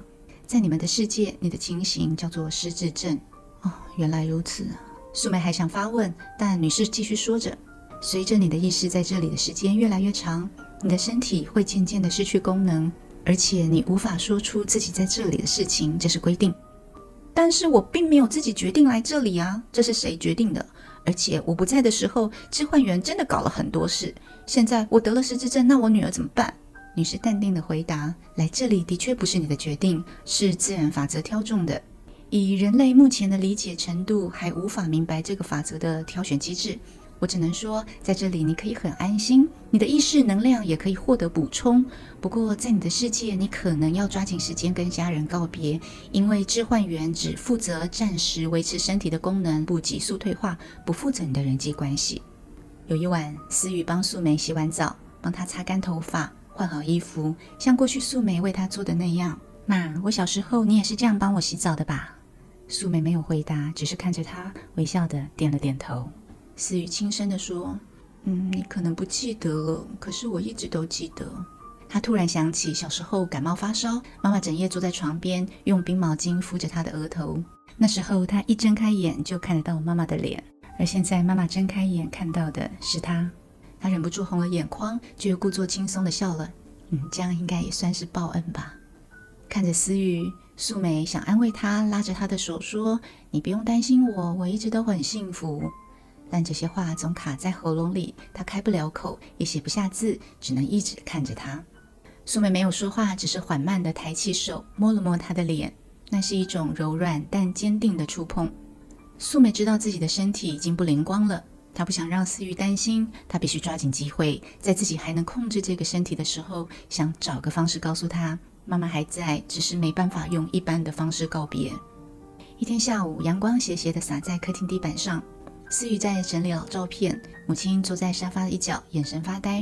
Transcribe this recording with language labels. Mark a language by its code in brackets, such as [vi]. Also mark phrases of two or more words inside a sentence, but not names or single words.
[zh] 在你們的世界，你的情形叫做失智症。原來如此。素梅還想發問，但女士繼續說着：隨着你的意識在這裡的時間越來越長，你的身體會漸漸地失去功能，而且你無法說出自己在這裡的事情，這是規定。但是我並沒有自己決定來這裡啊，這是誰決定的？而且我不在的時候，致幻員真的搞了很多事。現在我得了失智症，那我女兒怎麼辦？女士淡定地回答，來這裡的確不是你的決定，是自然法則挑中的。以人類目前的理解程度，還無法明白這個法則的挑選機制。我只能說，在這裡你可以很安心，你的意識能量也可以獲得補充。不過在你的世界，你可能要抓緊時間跟家人告別，因為致幻員只負責暫時維持身體的功能，不急速退化，不負責你的人際關係。有一晚，思雨幫素梅洗完澡，幫她擦乾頭髮，換好衣服，像過去素梅為她做的那樣。媽，我小時候你也是這樣幫我洗澡的吧？素梅沒有回答，只是看着她，微笑地點了點頭。思雨輕聲地說，你可能不記得了，可是我一直都記得。她突然想起小時候感冒發燒，媽媽整夜坐在床邊，用冰毛巾敷着她的額頭。那時候她一睜開眼就看得到媽媽的臉，而現在媽媽睜開眼看到的是她。她忍不住紅了眼眶，就又故作輕鬆地笑了。這樣應該也算是報恩吧。看着思雨，素梅想安慰她，拉着她的手說，你不用擔心我，我一直都很幸福。但這些話總卡在喉嚨裡，她開不了口，也寫不下字，只能一直看着他。素梅沒有說話，只是緩慢地抬起手，摸了摸他的臉，那是一種柔軟但堅定的觸碰。素梅知道自己的身體已經不靈光了，她不想讓思雨擔心，她必須抓緊機會，在自己還能控制這個身體的時候，想找個方式告訴她，媽媽還在，只是沒辦法用一般的方式告別。一天下午，陽光斜斜地灑在客廳地板上，思雨在整理老照片，母親坐在沙發一角，眼神發呆。